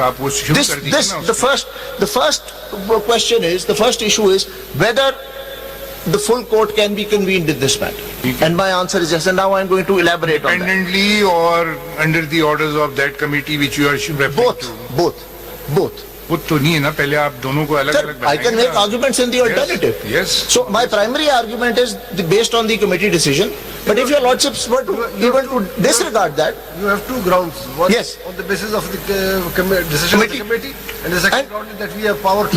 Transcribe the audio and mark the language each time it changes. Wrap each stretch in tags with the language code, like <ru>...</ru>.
<hi>आप वो शुरू कर दीजिए ना.</hi> <en>The first question is, the first issue is whether the full court can be convened in this matter. And my answer is yes, and now I'm going to elaborate on that. Independently or under the orders of that committee which you are referring to? Both.</en> <hi>वो तो नहीं है ना, पहले आप दोनों को अलग-अलग बताएंगे.</hi> <en>I can make arguments in the alternative. Yes. So my primary argument is based on the committee decision. But if your Lordships were to even to disregard that, you have two grounds. One yes, on the basis of the decision of the committee, and the second ground is that we have power to.</en>